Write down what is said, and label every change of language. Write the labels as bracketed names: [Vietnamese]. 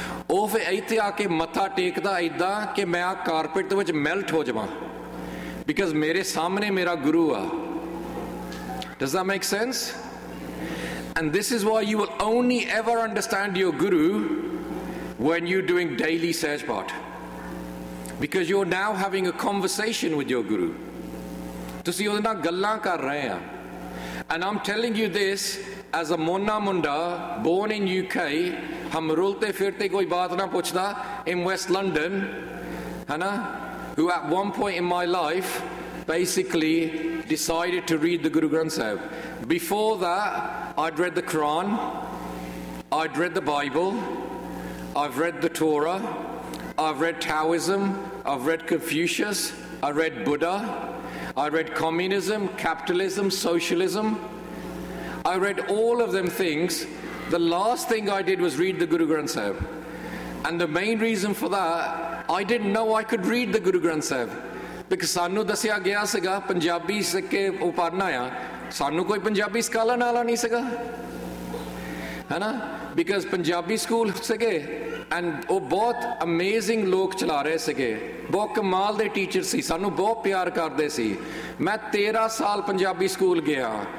[Punjabi] ਉਹ ਫਿਰ ਇੱਥੇ ਆ ਕੇ ਮੱਥਾ ਟੇਕਦਾ ਇੱਦਾਂ ਕਿ ਮੈਂ ਆ ਕਾਰਪੇਟ ਦੇ ਵਿੱਚ ਮੈਲਟ ਹੋ ਜਾਵਾਂ ਬਿਕੋਜ਼ ਮੇਰੇ ਸਾਹਮਣੇ ਮੇਰਾ ਗੁਰੂ ਆ [English] Does that make sense and this is why you will only ever understand your Guru when you're doing daily Sahaj Paath. Because you're now having a conversation with your Guru. [Punjabi] Tusi ohde naal gallan kar rahe ha. [English] And I'm telling you this as a Mona Munda, born in UK, [Punjabi] hum rulte firte koi baat na puchda [English] in West London, hana, who at one point in my life, basically decided to read the Guru Granth Sahib. Before that, I'd read the Quran, I'd read the Bible, I've read the Torah, I've read Taoism, I've read Confucius, I've read Buddha, I've read Communism, Capitalism, Socialism. I read all of them things. The last thing I did was read the Guru Granth Sahib. And the main reason for that, I didn't know I could read the Guru Granth Sahib. Because [Punjabi] sanu dasya gaya siga, Punjabi sikke padhna aya, ਸਾਨੂੰ ਕੋਈ Punjabi scholar ਨਾਲ ਨਹੀਂ ਸੀਗਾ ਹੈਨਾ because Punjabi school ਸੀਗੇ and ਉਹ ਬਹੁਤ amazing ਲੋਕ ਚਲਾ ਰਹੇ ਸੀਗੇ ਬਹੁਤ ਕਮਾਲ ਦੇ ਟੀਚਰ ਸੀ ਸਾਨੂੰ ਬਹੁਤ ਪਿਆਰ ਕਰਦੇ ਸੀ ਮੈਂ 13 ਸਾਲ ਪੰਜਾਬੀ ਸਕੂਲ ਗਿਆ